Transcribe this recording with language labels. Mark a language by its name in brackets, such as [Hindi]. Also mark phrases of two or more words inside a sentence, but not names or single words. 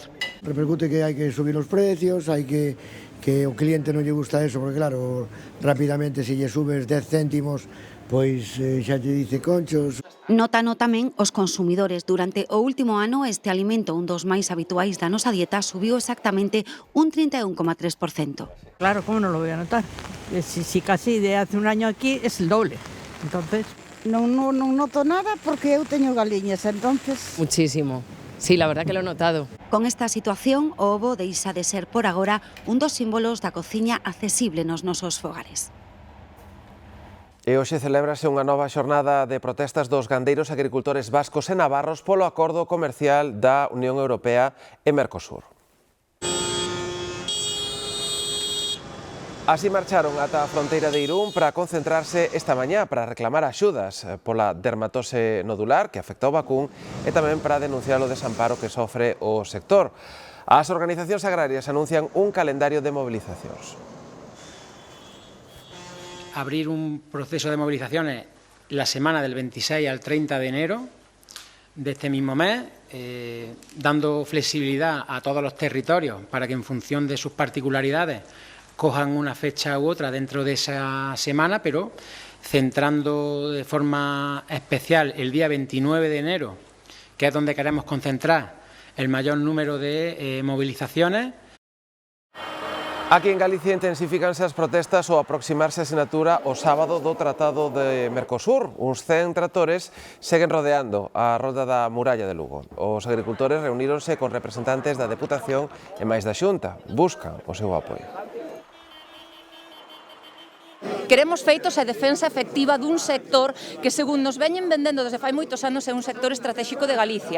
[Galician] Repercute que hai que subir os precios, hai que o cliente non lle gusta eso, porque claro, rapidamente se lle subes 10 céntimos, pois xa te dice conchos. Nótano tamén os consumidores. Durante o último ano, este alimento, un dos máis habituais da nosa dieta, subiu exactamente un 31,3%. [Spanish] Claro, ¿cómo no lo voy a notar? Si casi de hace un año aquí es el doble. Entonces... No noto nada porque [Galician] eu teño galiñas, [Spanish] entonces... Muchísimo. Sí, la verdad que lo he notado. [Galician] Con esta situación, o ovo deixa de ser por agora un dos símbolos da cociña accesible nos nosos fogares. E hoxe celébrase unha nova xornada de protestas dos gandeiros agricultores vascos e navarros polo acordo comercial da Unión Europea e Mercosur. Así marcharon ata a fronteira de Irún para concentrarse esta mañá para reclamar axudas pola dermatose nodular que afecta o vacún e tamén para denunciar o desamparo que sofre o sector. As organizacións agrarias anuncian un calendario de movilizacións. [Spanish] Abrir un proceso de movilizaciones la semana del 26 al 30 de enero de este mismo mes, dando flexibilidad a todos los territorios para que en función de sus particularidades cojan una fecha u otra dentro de esa semana, pero centrando de forma especial el día 29 de enero, que es donde queremos concentrar el mayor número de movilizaciones. [Galician] Aquí en Galicia intensifícanse as protestas ao aproximarse a sinatura o sábado do Tratado de Mercosur. Uns 100 tractores seguen rodeando a rolda da muralla de Lugo. Os agricultores reuníronse con representantes da Deputación e máis da Xunta. Buscan o seu apoio. Queremos feitos e defensa efectiva dun sector que, segundo nos veñen vendendo desde fai moitos anos, é un sector estratégico de Galicia.